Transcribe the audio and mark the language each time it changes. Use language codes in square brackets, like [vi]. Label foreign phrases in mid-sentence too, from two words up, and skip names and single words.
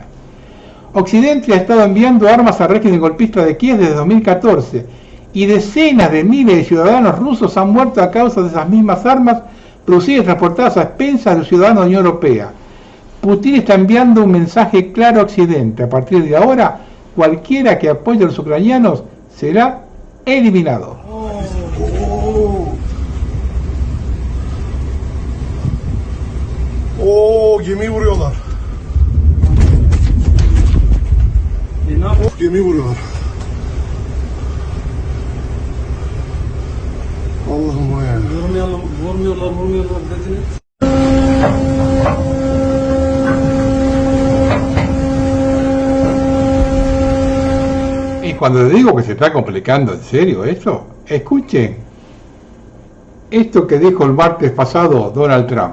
[es] Occidente ha estado enviando armas al régimen golpista de Kiev desde 2014 y decenas de miles de ciudadanos rusos han muerto a causa de esas mismas armas producidas y transportadas a expensas de los ciudadanos de la Unión Europea. Putin está enviando un mensaje claro a Occidente. A partir de ahora, cualquiera que apoye a los ucranianos será eliminado. [tr] Gemi vuruyorlar. Gemi vuruyorlar. Allah'ım o yani. Vurmuyorlar dediniz. [es] Y cuando les digo que se está complicando en serio esto, escuchen esto que dijo el martes pasado Donald Trump.